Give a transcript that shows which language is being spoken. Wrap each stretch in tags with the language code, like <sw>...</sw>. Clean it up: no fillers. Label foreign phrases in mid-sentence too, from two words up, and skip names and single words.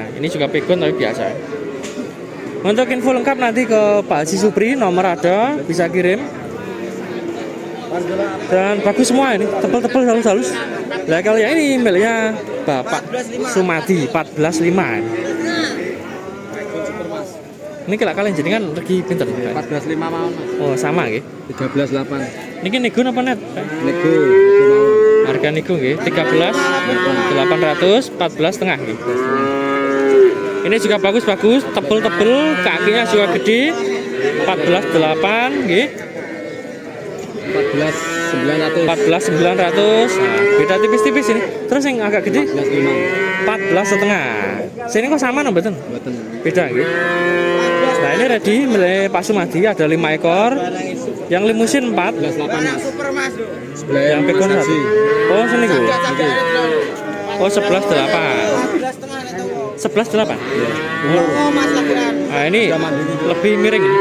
<id>Ini juga pegon tapi biasa. Untuk info lengkap nanti ke Pak Haji Supri, nomor ada, bisa kirim. Dan bagus semua ini, tebel-tebel halus-halus. Nah kalau yang ini miliknya Bapak Sumadi 14.5. Ini kalau kalian jadi kan lagi pinter. 14.5 mau Mas. Oh sama nggih. 13.8.</id> <jv>Niki nego napa net? Nego mawon.</jv> <id>Harga nego nggih 13.800, 14,5 nggih. Ini juga bagus-bagus, tebel-tebel, kakinya juga gede. 14.8 nggih. 14.900. 14.900. Nah, beda tipis-tipis ini. Terus yang agak gede 14,5. Sini kok sama no mboten? Mboten. Beda nggih. Nah, ini ready milik Pak Sumadi ada 5 ekor. Yang limusin 4. 11.8 Mas. Yang pegon 1. Oh, sini Bu. Oh, 11.8. 11.8. Nah, ini lebih miring ini.</id>